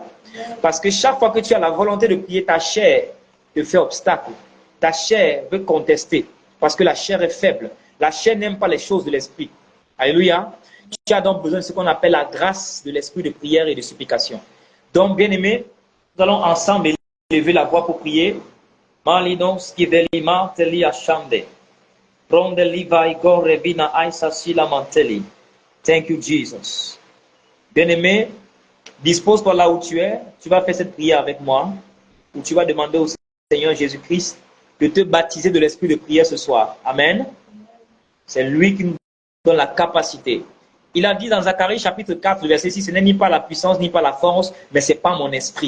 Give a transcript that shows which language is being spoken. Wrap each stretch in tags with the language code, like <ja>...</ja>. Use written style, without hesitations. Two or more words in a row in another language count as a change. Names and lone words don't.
<fr>Parce que chaque fois que tu as la volonté de prier, ta chair te fait obstacle. Ta chair veut contester. Parce que la chair est faible. La chair n'aime pas les choses de l'esprit. Alléluia. Tu as donc besoin de ce qu'on appelle la grâce de l'esprit de prière et de supplication. Donc, bien-aimés, nous allons ensemble élever la voix pour prier. Malidons kivelima teli ashande. Prondeli vaigo revina aisa sila manteli.</fr> <en>Thank you, Jesus.</en> <fr>Bien-aimé, dispose-toi là où tu es. Tu vas faire cette prière avec moi. Où tu vas demander au Seigneur Jésus-Christ de te baptiser de l'esprit de prière ce soir. Amen. C'est lui qui nous donne la capacité. Il a dit dans Zacharie chapitre 4, verset 6, ce n'est ni par la puissance, ni par la force, mais c'est par mon esprit.</fr>